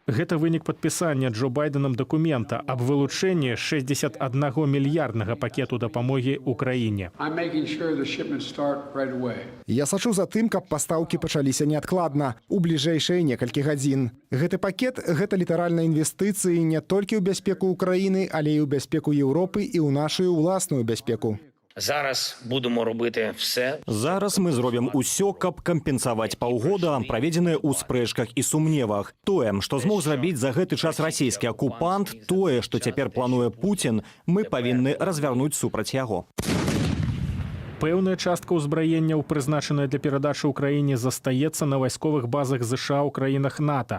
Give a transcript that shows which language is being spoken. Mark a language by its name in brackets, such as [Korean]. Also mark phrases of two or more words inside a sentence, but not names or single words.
[Belarusian] Гэта вынік падпісання Джо Байденам дакумента аб вылучэнні 61-мільярднага пакету дапамогі ўкраіне. Я сачу за тым, каб пастаўкі пачаліся неадкладна, у бліжэйшыя некалькі гадзін. Гэты пакет – гэта літаральна інвестыцыі не толькі ў бяспеку Украіны, але і ў бяспеку [Ukrainian] Європи і у нашу власну безпеку. Зараз будемо робити все. [Belarusian] Зараз мы зробім усё, каб кампенсаваць паўгода, праведзеныя ў спрэчках і сумневах. Тое, што змог зрабіць за гэты час расійскі акупант, тое, што цяпер плануе Пуцін, мы павінны развярнуць супраць яго. Пэўная частка ўзбраенняў, прызначаная для перадачы ўкраіне, застаецца на вайсковых базах США ў краінах НАТО.